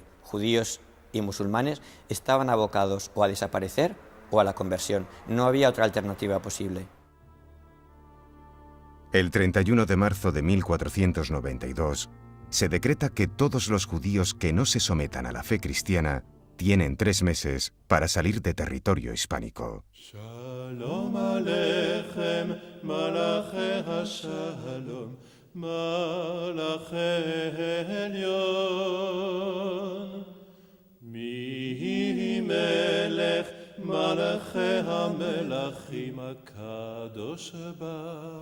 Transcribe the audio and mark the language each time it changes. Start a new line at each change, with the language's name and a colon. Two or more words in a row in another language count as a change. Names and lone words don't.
Spanish: Judíos y musulmanes estaban abocados o a desaparecer o a la conversión. No había otra alternativa posible. El 31 de marzo de 1492, se decreta que todos los judíos que no se sometan a la fe cristiana tienen 3 meses para salir de territorio hispánico.
Hebrew: שלום עליכם, מלאכי השלום, מלאכי עליון, מי מלך, מלאכי המלכים הקדוש בא.